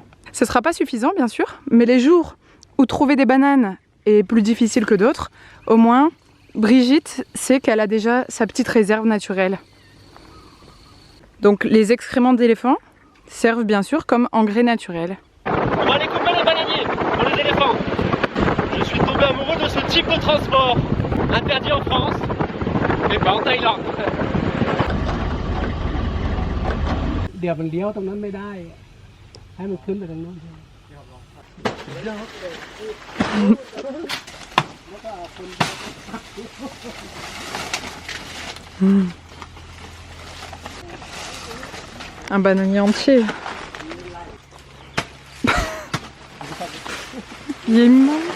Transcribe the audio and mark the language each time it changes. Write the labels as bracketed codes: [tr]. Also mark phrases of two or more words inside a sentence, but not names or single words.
[fr] Ce ne sera pas suffisant bien sûr, mais les jours où trouver des bananes est plus difficile que d'autres, au moins Brigitte sait qu'elle a déjà sa petite réserve naturelle. Donc les excréments d'éléphants servent bien sûr comme engrais naturel. On va aller couper les bananiers pour les éléphants. Je suis tombé amoureux de ce type de transport. Interdit en France, mais pas en Thaïlande. [th] เดี๋ยวมันเลี้ยวตรงนั้นไม่ได้ ให้มันขึ้นไปตรงนู้น [fr] Un bananier entier. Il est immense.